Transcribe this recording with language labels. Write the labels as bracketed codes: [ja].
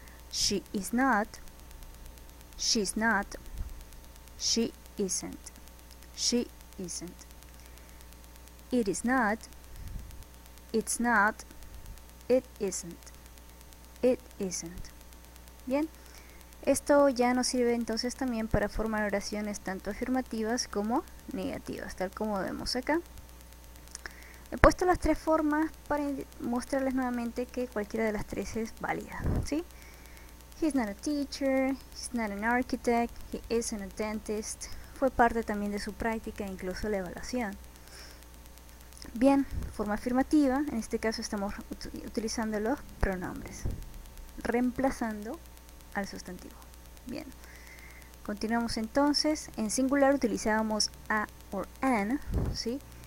[en] She is not, she's not, she isn't, she isn't. It is not, it's not, it isn't, it isn't. [es] Bien, esto ya nos sirve entonces también para formar oraciones tanto afirmativas como negativas, tal como vemos acá. He puesto las tres formas para mostrarles nuevamente que cualquiera de las tres es válida, ¿sí? [en] He's not a teacher, he's not an architect, he isn't a dentist. [es] Fue parte también de su práctica, incluso la evaluación. Bien, forma afirmativa, en este caso estamos utilizando los pronombres, reemplazando al sustantivo. Bien, continuamos entonces. En singular utilizábamos a o an, ¿sí?